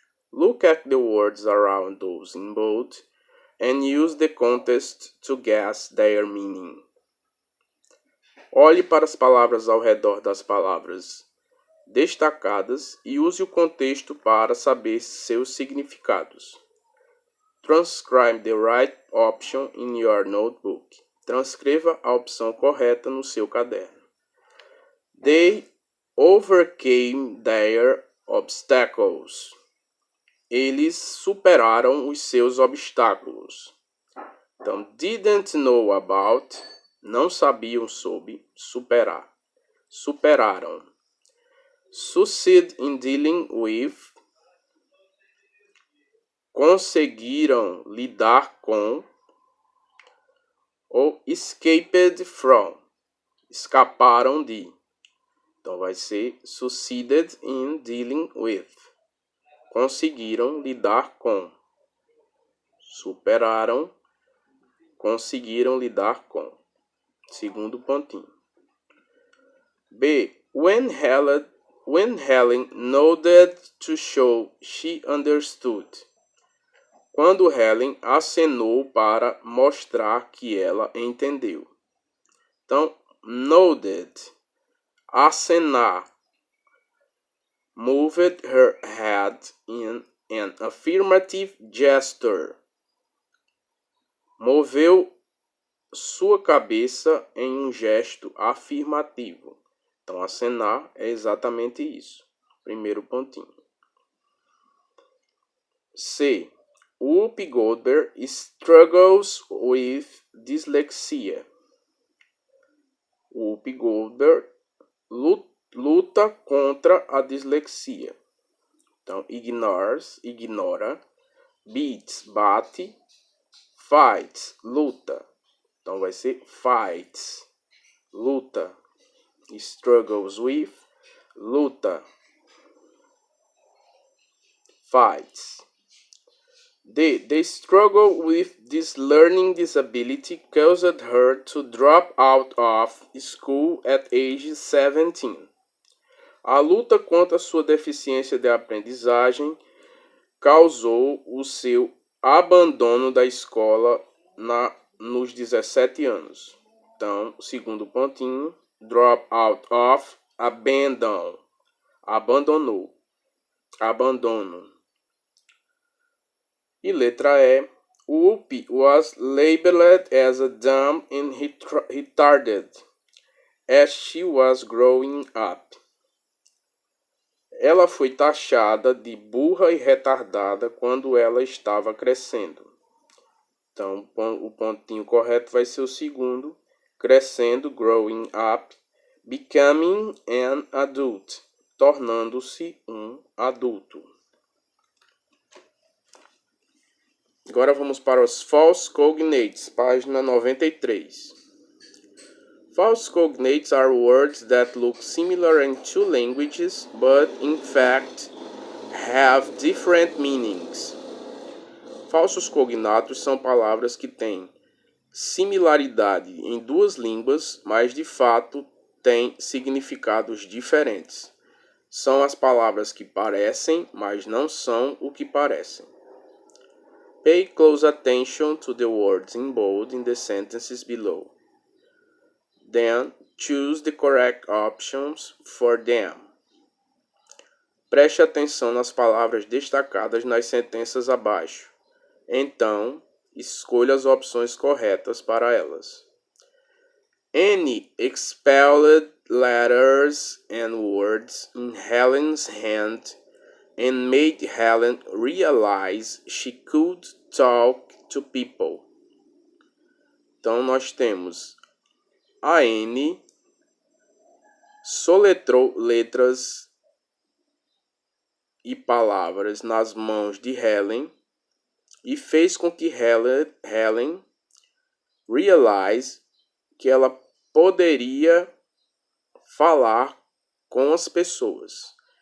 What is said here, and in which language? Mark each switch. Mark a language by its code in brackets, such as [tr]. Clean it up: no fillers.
[en] Look at the words around those in bold and use the context to guess their meaning. [pt] Olhe para as palavras ao redor das palavras destacadas e use o contexto para saber seus significados. [en] Transcribe the right option in your notebook. [pt] Transcreva a opção correta no seu caderno. [en] They overcame their obstacles. [pt] Eles superaram os seus obstáculos. Então, [en] didn't know about, [pt] não sabiam sobre, superar. Superaram. [en] Succeed in dealing with, [pt] conseguiram lidar com, ou [en] escaped from, [pt] escaparam de. Então vai ser [en] succeeded in dealing with, [pt] conseguiram lidar com, superaram, conseguiram lidar com. Segundo pontinho. B. [en] When Helen nodded to show she understood. [pt] Quando Helen acenou para mostrar que ela entendeu. Então, nodded, acenar. [en] Moved her head in an affirmative gesture. [pt] Moveu sua cabeça em um gesto afirmativo. Então, acenar é exatamente isso. Primeiro pontinho. [en] C. Whoopi Goldberg struggles with dyslexia. [pt] Whoopi Goldberg luta contra a dislexia. Então, ignora. Beats, bate. [en] Fights, luta. [pt] Então, vai ser fights, luta. [en] Struggles with, luta. Fights. D. The struggle with this learning disability caused her to drop out of school at age 17. [pt] A luta contra sua deficiência de aprendizagem causou o seu abandono da escola nos 17 anos. Então, segundo pontinho, [en] drop out of, [pt] abandon, abandonou, abandono. E letra E, [en] Whoopi was labeled as a dumb and retarded as she was growing up. [pt] Ela foi taxada de burra e retardada quando ela estava crescendo. Então, o pontinho correto vai ser o segundo, crescendo, [en] growing up, becoming an adult, [pt] tornando-se um adulto. Agora vamos para os false cognates, página 93. [en] False cognates are words that look similar in two languages, but in fact have different meanings. [pt] Falsos cognatos são palavras que têm similaridade em duas línguas, mas de fato têm significados diferentes. São as palavras que parecem, mas não são o que parecem. [en] Pay close attention to the words in bold in the sentences below. Then, choose the correct options for them. [pt] Preste atenção nas palavras destacadas nas sentenças abaixo. Então, escolha as opções corretas para elas. [en] Annie expelled letters and words in Helen's hand and made Helen realize she could talk to people. [pt] Então, nós temos a Anne soletrou letras e palavras nas mãos de Helen e fez com que Helen realize que ela poderia falar com as pessoas.